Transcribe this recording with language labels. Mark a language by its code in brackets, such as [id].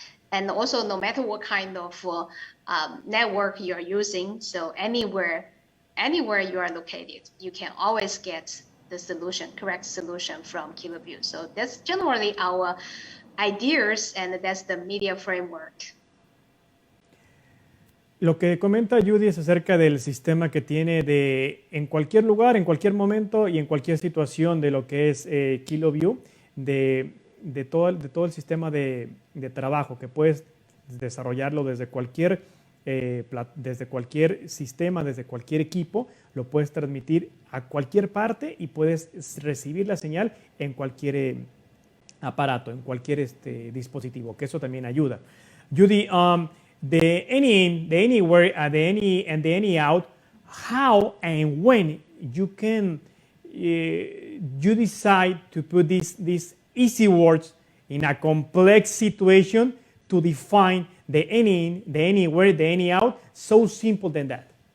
[en] And also no matter what kind of network you are using, so anywhere you are located, you can always get the solution, correct solution from KILOVIEW. So that's generally our ideas, and that's the media framework. [es] Lo que comenta Judy es acerca del sistema que tiene en cualquier lugar, en cualquier momento y en cualquier situación de lo que es KILOVIEW, de todo el sistema de trabajo, que puedes desarrollarlo desde cualquier sistema, desde cualquier equipo, lo puedes transmitir a cualquier parte y puedes recibir la señal en cualquier aparato, en cualquier dispositivo, que eso también ayuda. [en] Judy, the any in, the anywhere, the any and the any out, how and when you can you decide to put these easy words in a complex situation to define the any in, the anywhere, the any out, so simple than that?